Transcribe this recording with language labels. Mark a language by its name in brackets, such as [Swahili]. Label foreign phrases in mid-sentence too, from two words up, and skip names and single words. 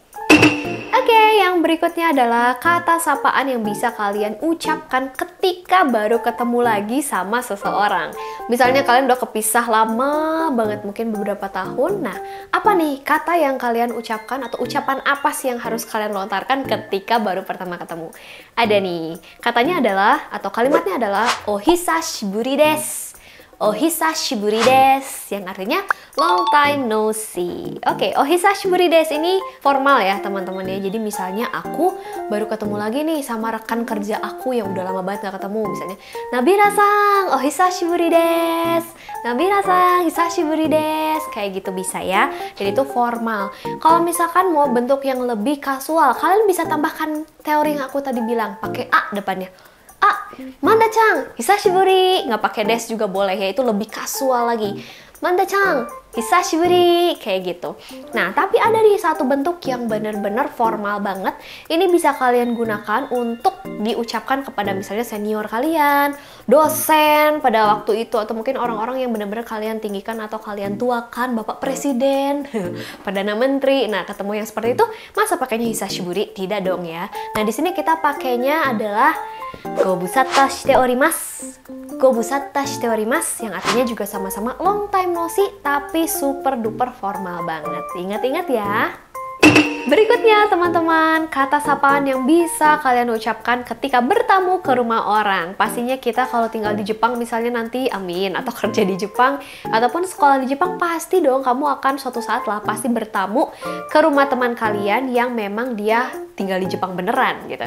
[Indonesian] Oke, yang berikutnya adalah kata sapaan yang bisa kalian ucapkan ketika baru ketemu lagi sama seseorang. Misalnya kalian udah kepisah lama banget, mungkin beberapa tahun. Nah, apa nih kata yang kalian ucapkan atau ucapan apa sih yang harus kalian lontarkan ketika baru pertama ketemu? Ada nih, katanya adalah atau kalimatnya adalah [Japanese] お久しぶりです. お久しぶりです, [Indonesian] yang artinya [English] long time no see. [Indonesian] Oke, [Japanese] お久しぶりです [Indonesian] ini formal ya teman-teman ya. Jadi misalnya aku baru ketemu lagi nih sama rekan kerja aku yang udah lama banget gak ketemu. Misalnya, [Japanese] ナビラさん、お久しぶりです. ナビラさん、久しぶりです. [Indonesian] kayak gitu bisa ya. Jadi itu formal. Kalau misalkan mau bentuk yang lebih kasual, kalian bisa tambahkan teori yang aku tadi bilang, pakai a depannya. A, [Japanese] マンダちゃん、久しぶり. [Indonesian] Nggak pakai des juga boleh ya, itu lebih kasual lagi. [Japanese] マンダちゃん、久しぶり, [Indonesian] kayak gitu. Nah, tapi ada nih satu bentuk yang benar-benar formal banget. Ini bisa kalian gunakan untuk diucapkan kepada misalnya senior kalian, dosen pada waktu itu, atau mungkin orang-orang yang benar-benar kalian tinggikan atau kalian tuakan, Bapak Presiden, Perdana Menteri. Nah, ketemu yang seperti itu, masa pakainya hisashiburi? Tidak dong ya. Nah, di sini kita pakainya adalah [Japanese] ご無沙汰しております. ご無沙汰しております, [Indonesian] yang artinya juga sama-sama [English] long time no see, [Indonesian] tapi [English] super duper [Indonesian] formal banget. Ingat-ingat ya. Berikutnya teman-teman, kata sapaan yang bisa kalian ucapkan ketika bertamu ke rumah orang. Pastinya kita kalau tinggal di Jepang misalnya nanti, amin, atau kerja di Jepang, ataupun sekolah di Jepang, pasti dong kamu akan suatu saat lah pasti bertamu ke rumah teman kalian yang memang dia tinggal di Jepang beneran gitu.